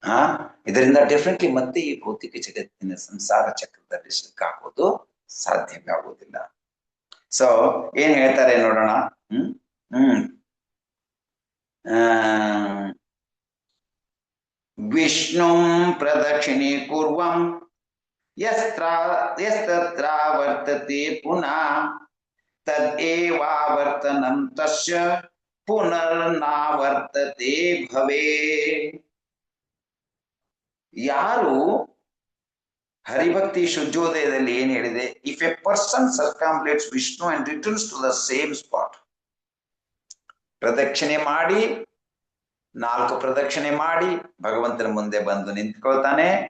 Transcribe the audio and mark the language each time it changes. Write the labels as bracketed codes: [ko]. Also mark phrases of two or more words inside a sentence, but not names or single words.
[kn] ಇದರಿಂದ ಡೆಫಿನೆಟ್ಲಿ ಮತ್ತೆ ಈ ಭೌತಿಕ ಜಗತ್ತಿನ ಸಂಸಾರ ಚಕ್ರದಲ್ಲಿ ಸಿಕ್ಕಾಕೋದು ಸಾಧ್ಯವೇ ಆಗುವುದಿಲ್ಲ. ಸೊ ಏನ್ ಹೇಳ್ತಾರೆ ನೋಡೋಣ. [sa] ವಿಷ್ಣು ಪ್ರದಕ್ಷಿಣೆ ಕೂರ್ವಂ ಯಸ್ತತ್ರ ವರ್ತತೆ ಪುನಃ ತದೇವಾವರ್ತನಂ ತಸ್ಯ ಪುನರ್ನಾವರ್ತತೆ ಭವೇ. [kn] ಯಾರು ಹರಿಭಕ್ತಿ ಶುದ್ಧೋದಯದಲ್ಲಿ ಏನ್ ಹೇಳಿದೆ, [en] If a person circumambulates Vishnu and returns to the same spot, [kn] ಪ್ರದಕ್ಷಿಣೆ ಮಾಡಿ 4 ಪ್ರದಕ್ಷಿಣೆ ಮಾಡಿ ಭಗವಂತನ ಮುಂದೆ ಬಂದು ನಿಂತ್ಕೊಳ್ತಾನೆ.